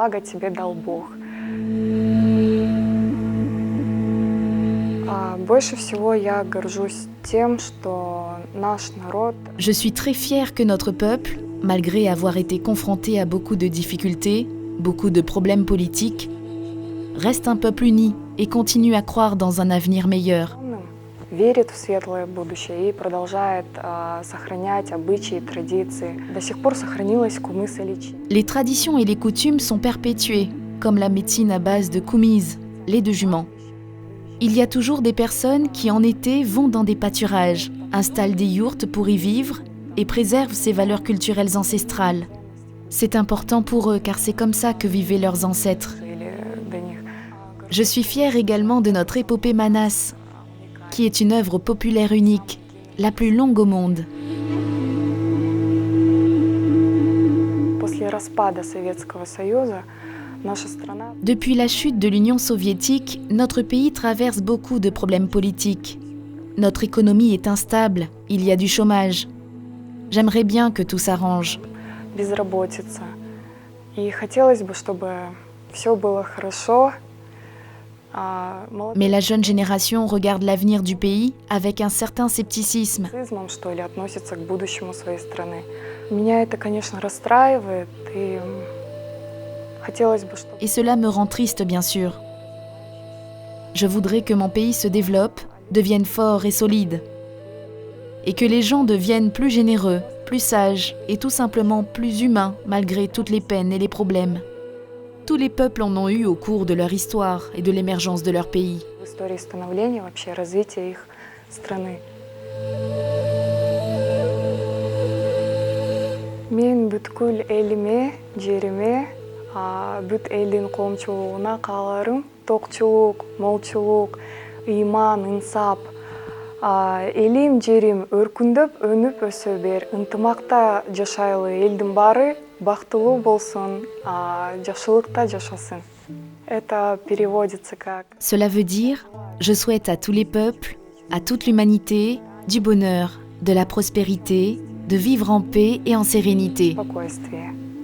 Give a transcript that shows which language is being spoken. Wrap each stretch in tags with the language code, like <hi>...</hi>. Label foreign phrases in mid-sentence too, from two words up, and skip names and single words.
<fr>Je suis très fière que notre peuple, malgré avoir été confronté à beaucoup de difficultés, beaucoup de problèmes politiques, reste un peuple uni et continue à croire dans un avenir meilleur.</fr> <ru>верит в светлое будущее и продолжает сохранять обычаи, традиции. До сих пор сохранилось кумыс и личи.</ru> <fr>Les traditions et les coutumes sont perpétuées, comme la médecine à base de kumis, lait de jument. Il y a toujours des personnes qui, en été, vont dans des pâturages, installent des yourtes pour y vivre et préservent ces valeurs culturelles ancestrales. C'est important pour eux car c'est comme ça que vivaient leurs ancêtres. Je suis fière également de notre épopée Manas, qui est une œuvre populaire unique, la plus longue au monde.</fr> <ru>После распада Советского Союза наша страна</ru> <fr>Depuis la chute de l'Union soviétique, notre pays traverse beaucoup de problèmes politiques. Notre économie est instable, il y a du chômage. J'aimerais bien que tout s'arrange.</fr> <ru>безработица. И хотелось бы, чтобы все было хорошо.</ru> <fr>Mais la jeune génération regarde l'avenir du pays avec un certain scepticisme.</fr> <ru>Нацизмом, что ли, относится к будущему своей страны. Меня это, конечно, расстраивает, и хотелось бы, чтобы</ru> <fr>Et cela me rend triste, bien sûr. Je voudrais que mon pays se développe, devienne fort et solide. Et que les gens deviennent plus généreux, plus sages et tout simplement plus humains malgré toutes les peines et les problèmes. Tous les peuples en ont eu au cours de leur histoire et de l'émergence de leur pays.</fr> <ru>в истории становления, вообще развития их страны.</ru> <ky>Мен бүткүл элиме, жериме, бүт элдин коомчулугуна кааларым токчулук, молчулук, ыйман, инсап. Элим, жерим өркүндөп, өнүп өсө бер. Ынтымакта жашайлы элдин баары бактылуу болсун, жакшылыкта жашасын.</ky> <ru>Это переводится как</ru> <fr>Cela veut dire, je souhaite à tous les peuples, à toute l'humanité, du bonheur, de la prospérité, de vivre en paix et en sérénité.</fr> <ru>спокойствие.</ru>